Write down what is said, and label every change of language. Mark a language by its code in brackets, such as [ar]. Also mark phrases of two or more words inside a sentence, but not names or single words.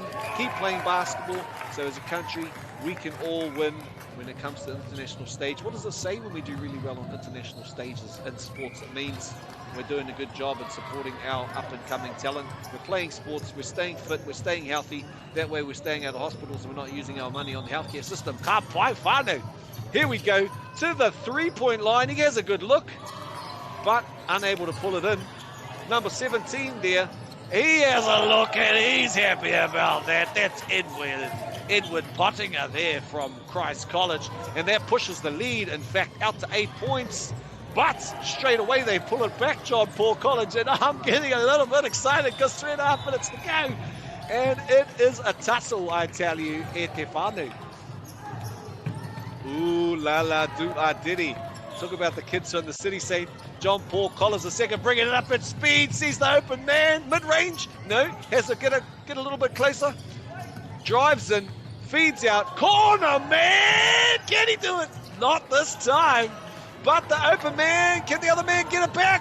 [en] Keep playing basketball. So as a country, we can all win when it comes to the international stage. What does it say when we do really well on international stages in sports? It means we're doing a good job in supporting our up-and-coming talent. We're playing sports, we're staying fit, we're staying healthy. That way we're staying out of hospitals and we're not using our money on the healthcare system. [mi] Ka pai whānau. [en] Here we go to the three-point line. He has a good look, but unable to pull it in. Number 17 there. He has a look and he's happy about that. That's Edward Pottinger there from Christ College. And that pushes the lead, in fact, out to 8 points. But straight away they pull it back, John Paul College. And I'm getting a little bit excited because 3.5 minutes to go. And it is a tussle, I tell you, [mi] e te whānau. [en] Ooh la la do a diddy. Talk about the kids from the city saying, John Paul Collins the second, bringing it up at speed, sees the open man, mid-range, no, has to get a little bit closer, drives in, feeds out, corner man, can he do it? Not this time, but the open man, can the other man get it back?